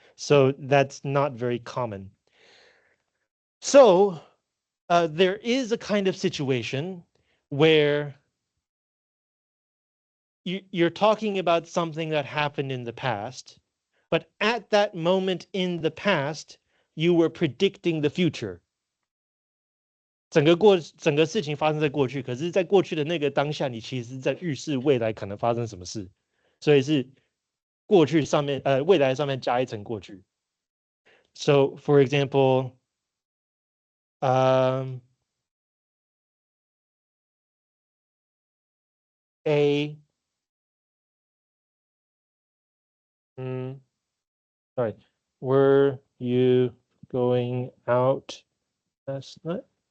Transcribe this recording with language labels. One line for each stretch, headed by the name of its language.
English: So that's not very common. So there is a kind of situation where you're talking about something that happened in the past, but at that moment in the past, you were predicting the future.
Chinese: 整个事情发生在过去，可是在过去的那个当下，你其实在预示未来可能发生什么事，所以是过去上面未来上面加一层过去。
English: So for example, um, a sorry, were you going out last night?